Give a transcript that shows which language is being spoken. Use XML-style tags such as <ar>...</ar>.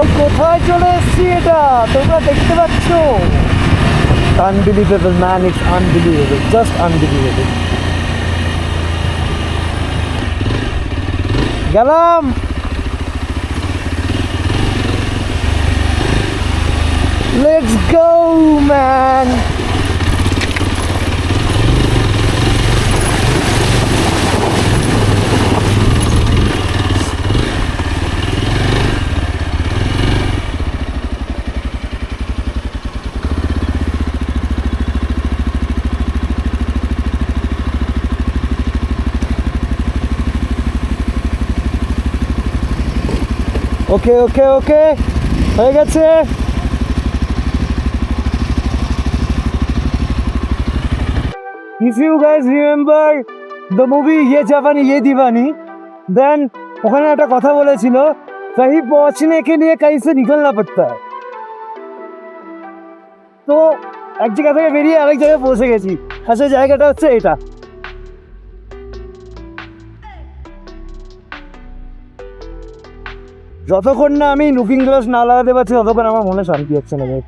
<bn>কোথায় চলে এসেছি এটা তোমরা দেখতে পাচ্ছ</bn> <en>Unbelievable man, it's unbelievable, just unbelievable.</en> <bn>গেলাম</bn> <en>Let's go, man!</en> <bn>ওকে ওকে ওকে হয়ে গেছে।</bn> <en>If you guys remember the movie Ye Jawani Ye Diwani, then</en> <bn>ওখানে একটা কথা বলেছিল</bn> <hi>कहीं पहुंचने के लिए कहीं से निकलना पड़ता है।</hi> <bn>তো এক জায়গা থেকে বেরিয়ে আরেক জায়গায় পৌঁছে গেছি, আর সেই জায়গাটা হচ্ছে এটা। যতক্ষণ না আমি লুকিং গ্লাস না লাগাতে পারছি ততক্ষণ আমার মনে শান্তি হচ্ছে না।</bn>